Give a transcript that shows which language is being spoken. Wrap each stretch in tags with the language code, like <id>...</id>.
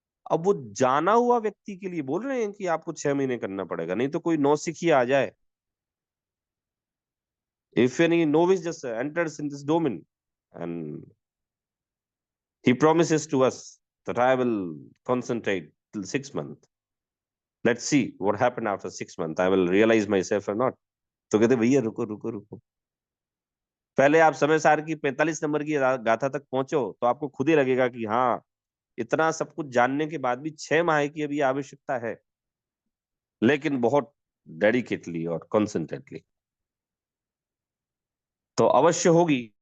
<hi>अब वो जाना हुआ व्यक्ति के लिए बोल रहे हैं कि आपको 6 महीने करना पड़ेगा, नहीं तो कोई नौसिखिया आ जाए,</hi> <en>if any novice just enters in this domain and he promises to us that I will concentrate till 6 months. Let's see what happened after 6 months. I will realize myself or not.</en> <hi>तो कहते भैया रुको रुको रुको, पहले आप समय सार की 45 नंबर की गाथा तक पहुंचो, तो आपको खुद ही लगेगा कि हाँ इतना सब कुछ जानने के बाद भी 6 माह की अभी आवश्यकता है, लेकिन बहुत डेडिकेटली और कॉन्सेंट्रेटली तो अवश्य होगी।</hi>